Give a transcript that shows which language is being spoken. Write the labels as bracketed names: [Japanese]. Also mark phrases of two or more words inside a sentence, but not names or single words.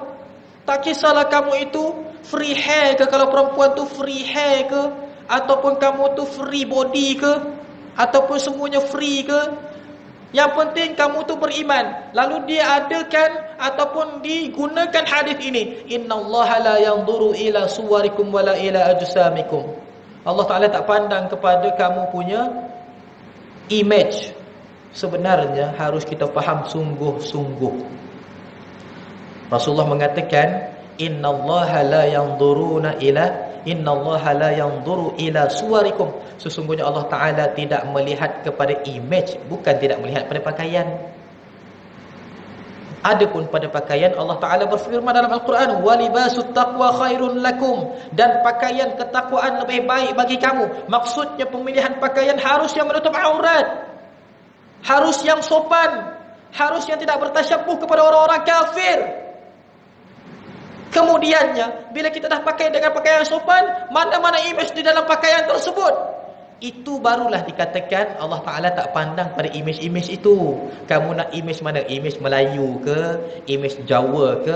[Malay] Tak kisahlah kamu itu [English] free hair [Malay] ke, kalau perempuan tu [English] free hair [Malay] ke, ataupun kamu tu [English] free body [Malay] ke, ataupun semuanya free ke, yang penting kamu tu beriman. Lalu dia adakan ataupun digunakan hadis ini, [Arabic] innallaha la yanzuru ila suwarikum wala ila ajsamikum. [Malay] Allah Taala tak pandang kepada kamu punya image. Sebenarnya harus kita faham sungguh-sungguh. Rasulullah mengatakan, [Arabic] innallaha la yanzuruna ila suwarikum. [Malay] Sesungguhnya Allah Ta'ala tidak melihat kepada image, bukan tidak melihat pada pakaian. Adapun pada pakaian, Allah Ta'ala berfirman dalam Al-Quran, [Arabic] walibasut taqwa khairun lakum, [Malay] dan pakaian ketakwaan lebih baik bagi kamu. Maksudnya pemilihan pakaian harus yang menutup aurat, harus yang sopan, harus yang tidak bertasyabuh kepada orang-orang kafir. Kemudiannya, bila kita dah pakai dengan pakaian sopan, mana-mana imej di dalam pakaian tersebut, itu barulah dikatakan Allah Ta'ala tak pandang pada imej-imej itu. Kamu nak imej mana? Imej Melayu ke? Imej Jawa ke?